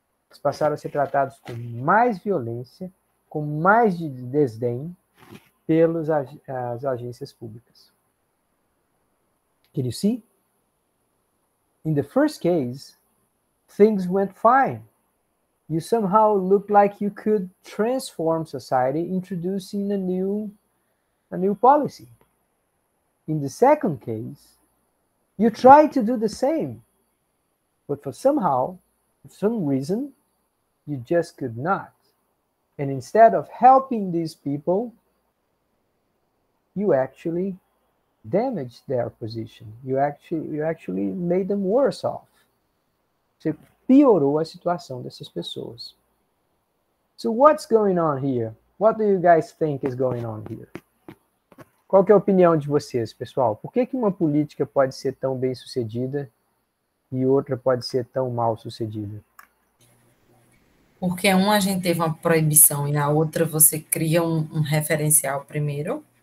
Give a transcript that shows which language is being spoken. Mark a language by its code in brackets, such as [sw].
[pt] Eles passaram a ser tratados com mais violência, com mais desdém pelas agências públicas. [en] Can you see? In the first case, things went fine. You somehow looked like you could transform society, introducing a new policy. In the second case, you tried to do the same, but for some reason, you just could not. And instead of helping these people, you actually damaged their position. You actually made them worse off. [pt] Você piorou a situação dessas pessoas. [en] So what's going on here? What do you guys think is going on here? [pt] Qual que é a opinião de vocês, pessoal? Por que uma política pode ser tão bem sucedida e outra pode ser tão mal sucedida? Porque a gente teve uma proibição e na outra você cria um referencial primeiro?